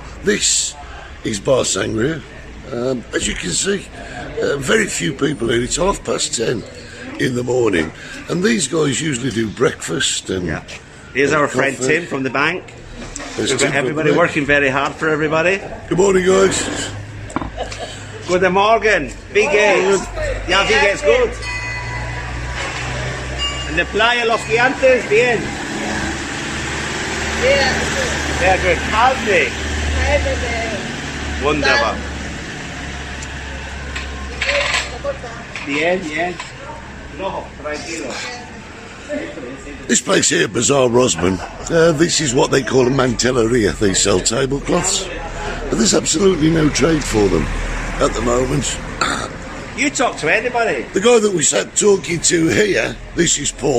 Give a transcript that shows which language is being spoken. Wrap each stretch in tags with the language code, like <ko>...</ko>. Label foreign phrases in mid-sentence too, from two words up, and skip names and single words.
<en>This is Bar Sangria. As you can see, very few people here. It's 10:30 in the morning. And these guys usually do breakfast and... Yeah. Here's our friend coffee. Tim from the bank. There's We've got Tim everybody from the- working very hard for everybody. Good morning, guys.</en> <de>Guten Morgen. Wie geht's? Ja, wie geht's? Gut.</de> <en>In the Playa Los Gigantes, bien.</en> <de>Sehr gut. Calme. Wunderbar.</de> <es>Bien, bien. No, tranquilo.</es> <en>This place here, Bazaar Rosman, this is what they call a mantelleria. They sell tablecloths. But there's absolutely no trade for them at the moment. You talk to anybody. The guy that we sat talking to here, this is Paul.</en>